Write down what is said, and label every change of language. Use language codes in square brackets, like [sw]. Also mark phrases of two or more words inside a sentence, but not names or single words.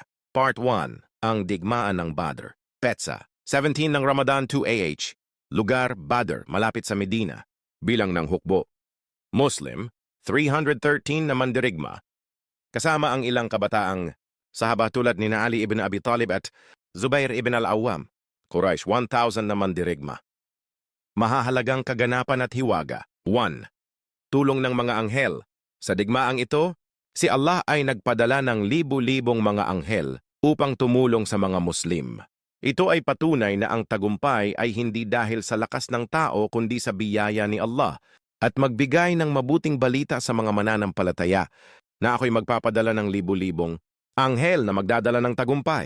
[tl] Part 1. Ang Digmaan ng Badr. Petsa, 17 ng Ramadan 2 AH. Lugar, Badr, malapit sa Medina. Bilang ng hukbo. Muslim, 313 na mandirigma. Kasama ang ilang kabataang sahaba tulad ni Ali ibn Abi Talib at Zubair ibn al-Awwam. Quraysh, 1,000 na mandirigma. Mahahalagang kaganapan at hiwaga. 1. Tulong ng mga anghel. Sa digmaang ito, si Allah ay nagpadala ng libu-libong mga anghel upang tumulong sa mga Muslim. Ito ay patunay na ang tagumpay ay hindi dahil sa lakas ng tao kundi sa biyaya ni Allah at magbigay ng mabuting balita sa mga mananampalataya na ako'y magpapadala ng libu-libong anghel na magdadala ng tagumpay.